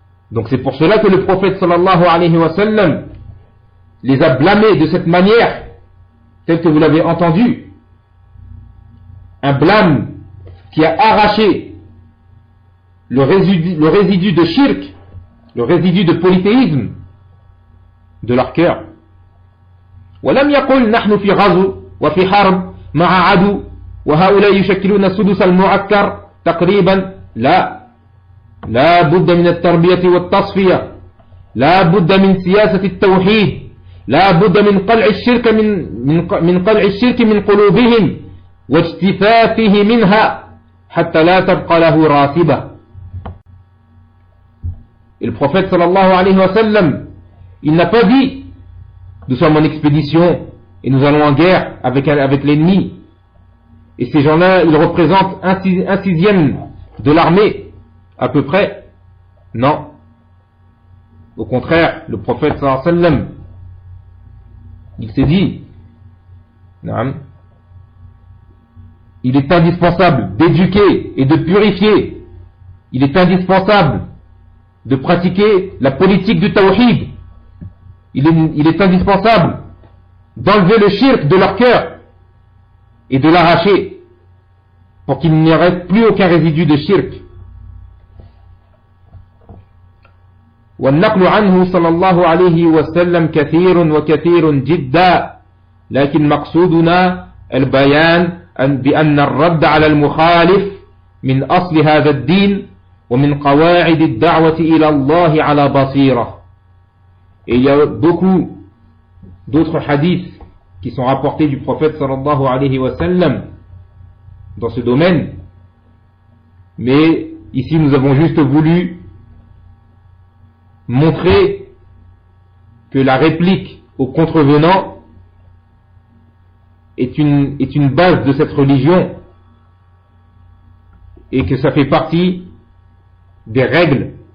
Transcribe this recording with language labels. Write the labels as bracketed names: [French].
[French] Donc c'est pour cela que le prophète sallallahu alayhi wa sallam les a blâmés de cette manière, tel que vous l'avez entendu. Un blâme qui a arraché le résidu de shirk, le résidu de polythéisme de leur cœur. [Arabic] وَلَمْ يَقُلْ نَحْنُ فِي غَزُوْ وَفِي حَرْبْ مَعَ عَدُوْ وَهَؤُلَاءِ يُشَكِّلُونَ السُّدُسَ الْمُعَكَّرْ تَقْرِيبًا لَا لا بد من التربية والتصفية، لا بد من سياسة التوحيد، لا بد من قلع الشرك من قلوبهم واجتثاثه منها حتى لا تبقى له راتبة. [French] Le prophète sallallahu alayhi wa sallam, il n'a pas dit nous sommes en expédition et nous allons en guerre avec l'ennemi, et ces gens-là, ils représentent un sixième de l'armée à peu près. Non, au contraire, le prophète sallallahu alayhi wa sallam, il s'est dit, il est indispensable d'éduquer et de purifier, il est indispensable de pratiquer la politique du tawhid, il est indispensable d'enlever le shirk de leur cœur et de l'arracher pour qu'il n'y ait plus aucun résidu de shirk. [Arabic] والنقل عنه صلى الله عليه وسلم كثير وكثير جدا لكن مقصودنا البيان بأن الرد على المخالف من أصل هذا الدين ومن قواعد الدعوة إلى الله على بصيرة. [French] Et il y a beaucoup d'autres hadiths qui sont rapportés du prophète صلى الله عليه وسلم dans ce domaine, mais ici nous avons juste voulu montrer que la réplique aux contrevenants est une base de cette religion et que ça fait partie des règles